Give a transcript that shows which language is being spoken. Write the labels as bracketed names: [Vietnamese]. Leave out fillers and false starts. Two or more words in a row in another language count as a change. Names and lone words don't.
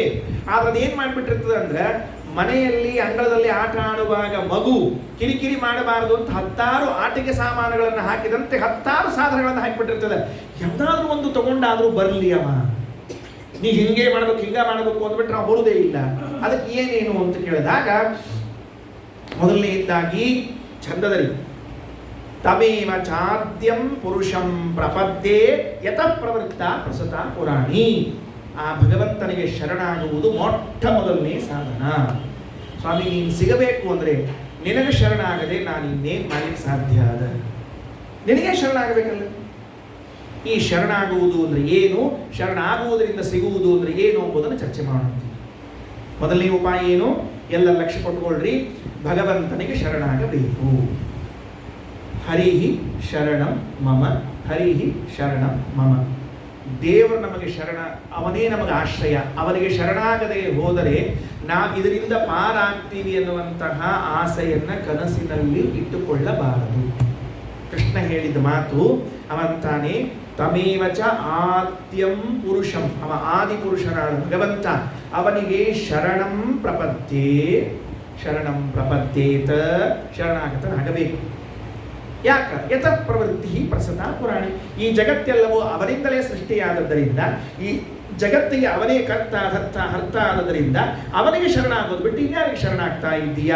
[Kannada] ಆದ್ರೆ ಅದೇನ್ ಮಾಡ್ಬಿಟ್ಟಿರ್ತದೆ ಅಂದ್ರೆ ಮನೆಯಲ್ಲಿ ಅಂಗಳದಲ್ಲಿ ಆಟ ಆಡುವಾಗ ಮಗು ಕಿರಿಕಿರಿ ಮಾಡಬಾರದು ಅಂತ 10 ಆಟಿಕೆ ಸಾಮಾನುಗಳನ್ನು ಹಾಕಿದಂತೆ 10 ಸಾಧನಗಳನ್ನು ಹಾಕಿಬಿಟ್ಟಿರ್ತದೆ. ಯಾವ್ದಾದ್ರೂ ಒಂದು ತಗೊಂಡಾದ್ರೂ ಬರಲಿ ಅವ, ನೀ ಹಿಂಗೆ ಮಾಡ್ಬೇಕು ಹಿಂಗ ಮಾಡ್ಬೇಕು ಅಂದ್ಬಿಟ್ರೆ ನಾವು ಬರುವುದೇ ಇಲ್ಲ. ಅದಕ್ಕೆ ಏನೇನು ಅಂತ ಕೇಳಿದಾಗ ಮೊದಲನೇದಾಗಿ ಛಂದದಲ್ಲಿ [Sanskrit] ತಮೇವ ಚಾದ್ಯಂ ಪುರುಷಂ ಪ್ರಪದ್ಯೆ ಯತಃ ಪ್ರವೃತ್ತ ಪ್ರಸತ ಪುರಾಣಿ. [Kannada] ಆ ಭಗವಂತನಿಗೆ ಶರಣಾಗುವುದು ಮೊಟ್ಟ ಮೊದಲನೇ ಸಾಧನ. ಸ್ವಾಮಿ ನೀನು ಸಿಗಬೇಕು ಅಂದ್ರೆ ನಿನಗೆ ಶರಣಾಗದೆ ನಾನು ಇನ್ನೇನು ಮಾಡಲಿಕ್ಕೆ ಸಾಧ್ಯ ಅದ? ನಿನಗೆ ಶರಣಾಗಬೇಕಲ್ಲ. ಈ ಶರಣಾಗುವುದು ಅಂದ್ರೆ ಏನು, ಶರಣಾಗುವುದರಿಂದ ಸಿಗುವುದು ಅಂದ್ರೆ ಏನು ಎಂಬುದನ್ನು ಚರ್ಚೆ ಮಾಡೋಣ. ಮೊದಲನೇ ಉಪಾಯ ಏನು? ಎಲ್ಲ ಲಕ್ಷ್ಯ ಕೊಟ್ಟುಕೊಳ್ಳ್ರಿ. ಭಗವಂತನಿಗೆ ಶರಣಾಗಬೇಕು. [Sanskrit] ಹರಿಹಿ ಶರಣಂ ಮಮ, ಹರಿಹಿ ಶರಣಂ ಮಮ. [Kannada] ದೇವರು ನಮಗೆ ಶರಣ, ಅವನೇ ನಮಗೆ ಆಶ್ರಯ. ಅವನಿಗೆ ಶರಣಾಗದೆ ಹೋದರೆ ನಾವು ಇದರಿಂದ ಪಾರಾಗ್ತೀವಿ ಎನ್ನುವಂತಹ ಆಸೆಯನ್ನ ಕನಸಿನಲ್ಲಿ ಇಟ್ಟುಕೊಳ್ಳಬಾರದು. ಕೃಷ್ಣ ಹೇಳಿದ ಮಾತು ಅವಂತಾನೆ [Sanskrit] ತಮೇವಚ ಆದ್ಯಂ ಪುರುಷಂ. [Kannada] ಅವ ಆದಿ ಪುರುಷನಾದ ಭಗವಂತ, ಅವನಿಗೆ [Sanskrit] ಶರಣಂ ಪ್ರಪದ್ಯೆ, ಶರಣಂ ಪ್ರಪದ್ಯೇತ, [Kannada] ಶರಣಾಗತನಾಗಬೇಕು. [Sanskrit] ಯಾಕ? ಯತಃ ಪ್ರವೃತ್ತಿ ಪ್ರಸತ ಪುರಾಣಿ. [Kannada] ಈ ಜಗತ್ತೆಲ್ಲವೂ ಅವನಿಂದಲೇ ಸೃಷ್ಟಿಯಾದದ್ದರಿಂದ, ಈ ಜಗತ್ತಿಗೆ ಅವನೇ ಕರ್ತ ಧರ್ತ ಹರ್ತ ಆದದರಿಂದ ಅವನಿಗೆ ಶರಣಾಗೋದು ಬಿಟ್ಟು ಇನ್ಯಾರಿಗೆ ಶರಣಾಗ್ತಾ ಇದ್ದೀಯಾ?